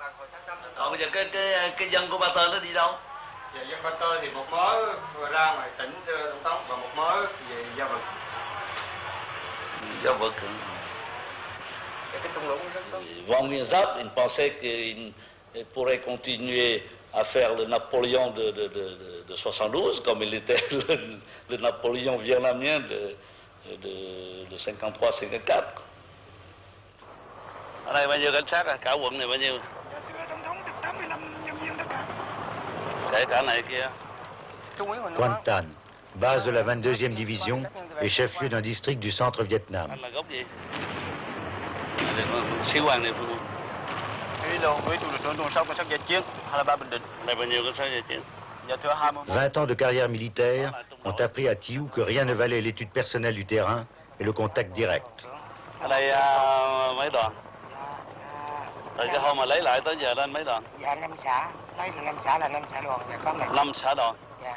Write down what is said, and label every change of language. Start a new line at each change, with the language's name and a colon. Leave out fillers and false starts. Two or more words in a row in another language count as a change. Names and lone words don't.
French: Wang Mienzap, il pensait qu'il pourrait continuer à faire le Napoléon de 72, comme il était le Napoléon vietnamien de 53-54.
Vietnamese: Ở đây bao nhiêu cảnh sát à? Cả quận này bao nhiêu? Kể cả này kia.
French: Quan Tan, base de la 22e division et chef-lieu d'un district du centre Vietnam.
Vietnamese: Anh là gốc gì? Sĩ quan địa phương. Ủy tuần sau cảnh sát giải chiến, 23 Bình Định. Này bao nhiêu cảnh sát giải chiến?
French: 20 ans de carrière militaire ont appris à Thiou que rien ne valait l'étude personnelle du terrain et le contact direct.
Vietnamese: Ở đây mấy đoàn? Từ cái hôm mà lấy lại tới giờ lên mấy đoàn? Dạ 5 xã, lấy 5 xã là 5 xã đoàn, dạ có này. 5 xã đoàn. Dạ.